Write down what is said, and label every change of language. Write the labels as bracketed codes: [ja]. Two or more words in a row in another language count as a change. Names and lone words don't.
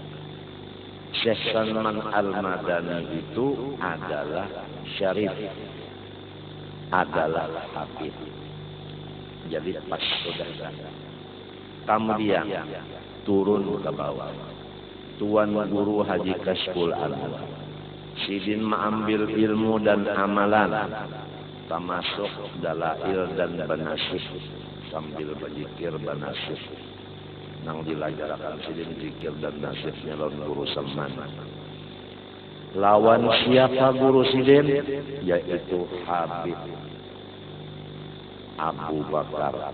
[id] Syekh Salman Al-Madani itu adalah syarif, adalah hafid. Jadi pas sudah. Kemudian turun ke bawah. Tuan Guru Haji Kashful Anwar. [bjn] Sidin mengambil ilmu dan amalan, termasuk dalail dan banasih, sambil berzikir banasih. Nang dilajarkan Sidin zikir dan nasibnya lawan Guru Salman. Lawan siapa Guru Sidin? Yaitu Habib Abu Bakar.